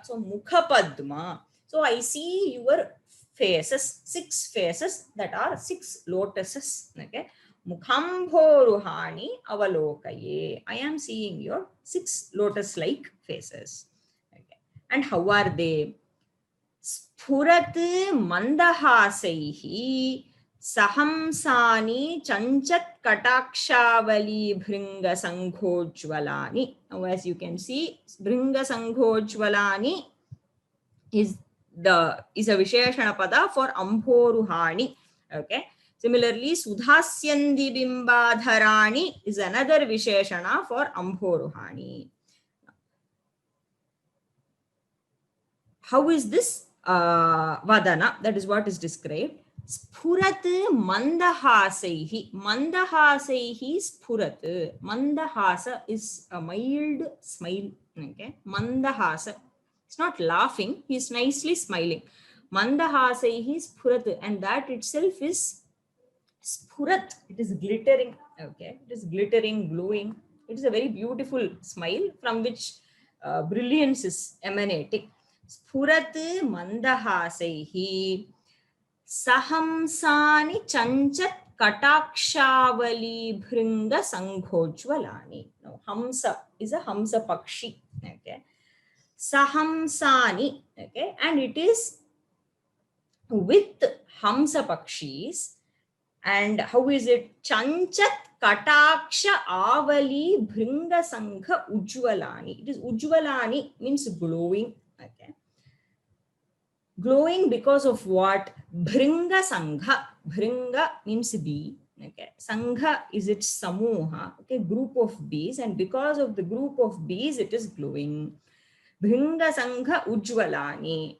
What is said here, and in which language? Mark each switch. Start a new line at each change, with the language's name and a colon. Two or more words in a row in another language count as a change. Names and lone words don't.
Sanskrit: So Mukha Padma.
English: So I see your faces, 6 faces that are 6 lotuses. Okay.
Sanskrit: Mukhamboruhani avalokaye.
English: I am seeing your 6 lotus-like faces. Okay. And how are they?
Sanskrit: Sphurat mandahasaihi sahamsani chanchat katakshávali bhringa sanghojvalani.
English: Now, as you can see,
Sanskrit: bhringa sanghojvalani
English: is a
Sanskrit: Visheshana pada
English: for Ambhoruhani. Okay. Similarly,
Sanskrit: Sudhasyandi Bimbadharani
English: is another Visheshana for Ambhoruhani. How is this Vadana? That is what is described.
Sanskrit: Sphurat mandahasaihi. Mandahasaihi sphurat.
English: Mandahasa is a mild smile. Okay. Mandahasa. It's not laughing. He's nicely smiling.
Sanskrit: Mandahasaihi sphurat.
English: And that itself is sphurat. It is glittering. Okay. It is glittering, glowing. It is a very beautiful smile from which brilliance is emanating.
Sanskrit: Sphurat mandahasaihi sahamsani chanchat katakshávali bhringa sanghojvalani.
English: Now, hamsa is a
Sanskrit: hamsa pakshi.
English: Okay.
Sanskrit: Sahamsani.
English: Okay. And it is with
Sanskrit: hamsa pakshis.
English: And how is it?
Sanskrit: Chanchat kataksha avali bhringa sangha ujvalani.
English: It is ujvalani, means glowing. Okay. Glowing because of what?
Sanskrit: Bhringa sangha.
English: Bhringa means bee. Okay. Sangha is its samuha. Okay. Group of bees. And because of the group of bees, it is glowing.
Sanskrit: Bhringa sangha ujvalani.